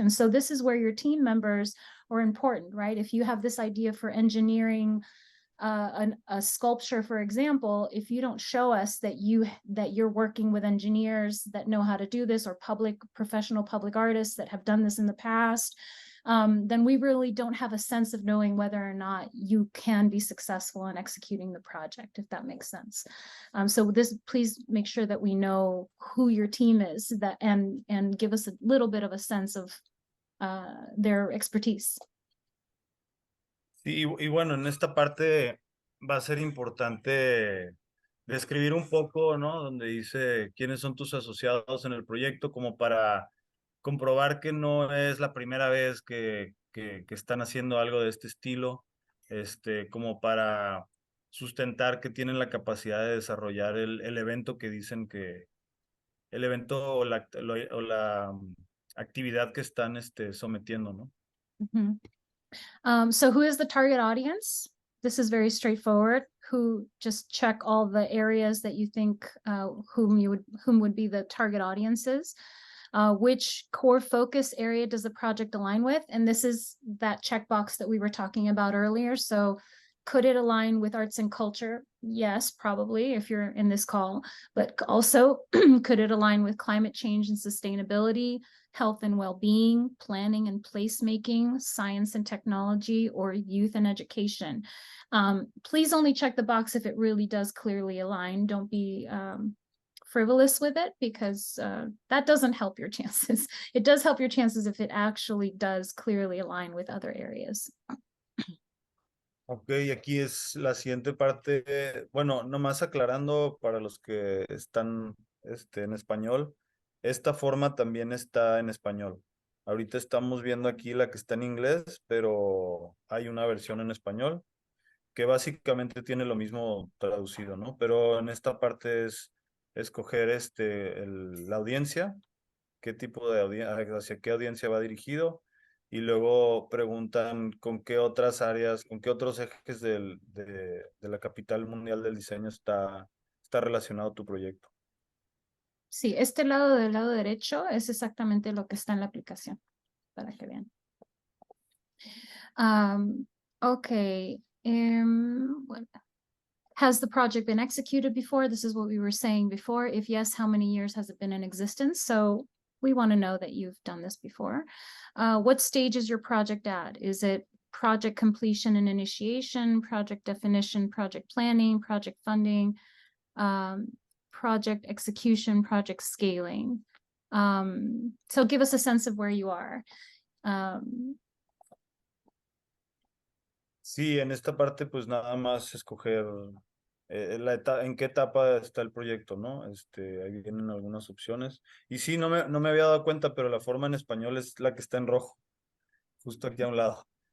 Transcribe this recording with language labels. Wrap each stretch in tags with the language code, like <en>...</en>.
<en>And so this is where your team members are important, right? If you have this idea for engineering a sculpture, for example, if you don't show us that you're working with engineers that know how to do this, or professional public artists that have done this in the past, then we really don't have a sense of knowing whether or not you can be successful in executing the project, if that makes sense. So please make sure that we know who your team is, that and give us a little bit of a sense of their expertise.</en> <es>Sí, y bueno, en esta parte va a ser importante describir un poco, ¿no? Donde dice quiénes son tus asociados en el proyecto, como para comprobar que no es la primera vez que están haciendo algo de este estilo, como para sustentar que tienen la capacidad de desarrollar el evento que dicen que, el evento o la actividad que están sometiendo, ¿no? Mm-hmm.</es> <en>So who is the target audience? This is very straightforward. Who, just check all the areas that you think whom would be the target audiences. Which core focus area does the project align with? And this is that checkbox that we were talking about earlier. So could it align with arts and culture? Yes, probably, if you're in this call, but also could it align with climate change and sustainability, health and well-being, planning and placemaking, science and technology, or youth and education? Please only check the box if it really does clearly align. Don't be frivolous with it, because that doesn't help your chances. It does help your chances if it actually does clearly align with other areas.</en> <es>Ok, aquí es la siguiente parte. Bueno, nomás aclarando para los que están en español, esta forma también está en español. Ahorita estamos viendo aquí la que está en inglés, pero hay una versión en español que básicamente tiene lo mismo traducido, ¿no? Pero en esta parte es escoger la audiencia, qué tipo de audiencia, hacia qué audiencia va dirigido, y luego preguntan con qué otras áreas, con qué otros ejes de la capital mundial del diseño está relacionado tu proyecto. Sí, este lado del lado derecho es exactamente lo que está en la aplicación, para que vean.</es> <en>Okay. Well, has the project been executed before? This is what we were saying before. If yes, how many years has it been in existence? So we want to know that you've done this before. What stage is your project at? Is it project completion and initiation, project definition, project planning, project funding, project execution, project scaling? So give us a sense of where you are.</en> <es>Sí, en esta parte pues nada más escoger en qué etapa está el proyecto, ¿no? Ahí vienen algunas opciones. Y sí, no me había dado cuenta, pero la forma en español es la que está en rojo, justo aquí a un lado.</es>